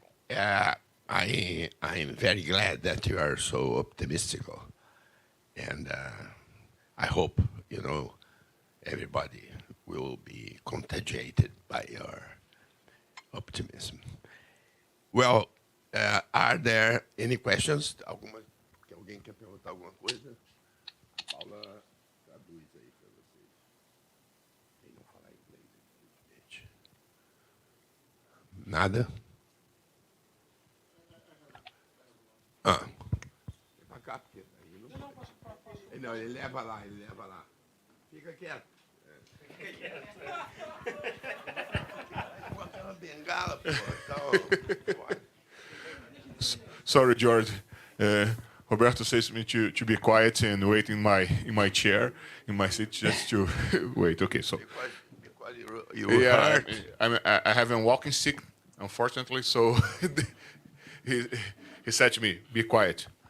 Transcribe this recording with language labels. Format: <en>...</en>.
<en>I'm very glad that you are so optimistic, and I hope everybody will be contagiated by your optimism. Well, are there any questions?</en> <pt>Alguém quer perguntar alguma coisa? Paula traduz aí para vocês. Quem não falar inglês, infelizmente. Nada? Pra cá, porque aí não pode. Não, ele leva lá. Fica quieto. Fica quieto. Vou botar uma bengala, pô. Então,</pt> <en>sorry, George. Roberto says to me to be quiet and wait in my chair, in my seat, just to wait. Okay, so. Because you hurt. I have a walking stick, unfortunately, so he said to me, be quiet.</en>